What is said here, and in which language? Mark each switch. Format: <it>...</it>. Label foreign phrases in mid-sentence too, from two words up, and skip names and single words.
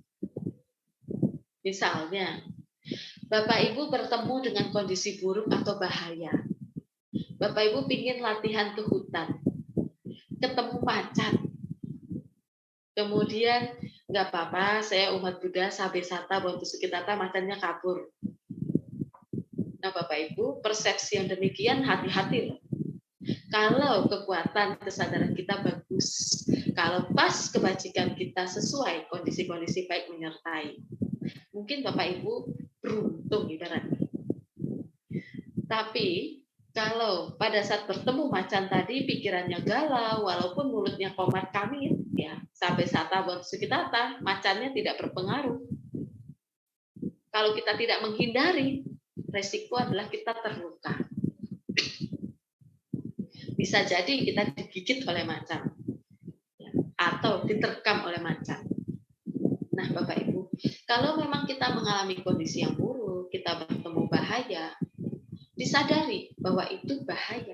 <id>Misalnya, Bapak Ibu bertemu dengan kondisi buruk atau bahaya. Bapak Ibu ingin latihan ke hutan, ketemu macan. Kemudian, nggak apa-apa, saya umat Buddha,</id> <pi>sabesata, bontu sukitata,</pi> <id>macannya kabur. Nah, Bapak Ibu, persepsi yang demikian hati-hati loh. Kalau kekuatan kesadaran kita bagus, kalau pas kebajikan kita sesuai, kondisi-kondisi baik menyertai, mungkin Bapak Ibu beruntung ibaratnya. Tapi kalau pada saat bertemu macan tadi pikirannya galau, walaupun mulutnya komat kamit, ya sampai</id> <pi>sata bontu sukitata,</pi> <id>macannya tidak berpengaruh. Kalau kita tidak menghindari, resiko adalah kita terluka. Bisa jadi kita digigit oleh macan atau diterkam oleh macan. Nah, Bapak Ibu, kalau memang kita mengalami kondisi yang buruk, kita bertemu bahaya, disadari bahwa itu bahaya.</id>